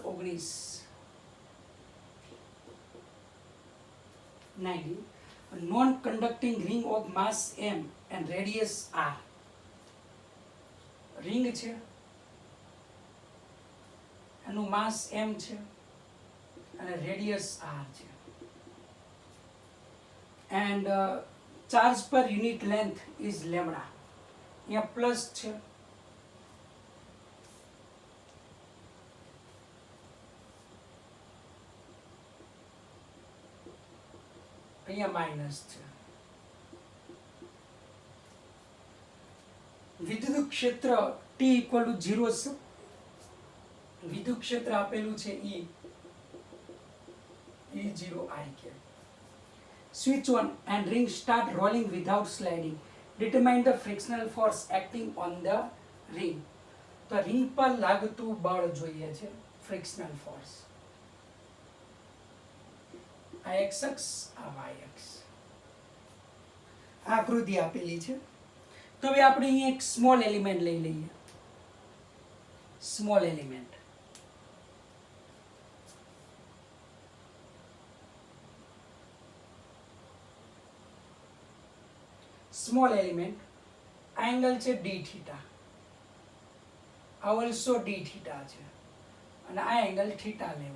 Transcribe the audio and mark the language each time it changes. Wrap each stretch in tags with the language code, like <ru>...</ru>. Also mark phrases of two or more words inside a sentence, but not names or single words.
<en>is 19. A non-conducting ring of mass m and radius r.</en> <gu>ring છે એનું માસ m છે અને રેડિયસ r છે</gu> <en>and charge per unit length is lambda.</en> <gu>અહીંયા પ્લસ છે અહીંયા માઇનસ છે. વિદ્યુત ક્ષેત્ર T</gu> <en>equal to</en> <gu>0 છે. વિદ્યુત ક્ષેત્ર આપેલું છે E0I કે.</gu> <en>Switch on and ring start rolling without sliding. Determine the frictional force acting on the ring.</en> <gu>તો ring પર લાગતું બળ જોઈએ છે</gu> <en>frictional force.</en> <gu>આ x અક્ષ આ y અક્ષ. આકૃતિ આપેલી છે. તો હવે આપણે અહીં એક</gu> <en>small element</en> <gu>લઈ લઈએ.</gu> <en>small element small element</en> <gu>આ એંગલ છે d થીટા, આ ઓલસો d થીટા છે અને આ એંગલ થીટા લેવું.</gu>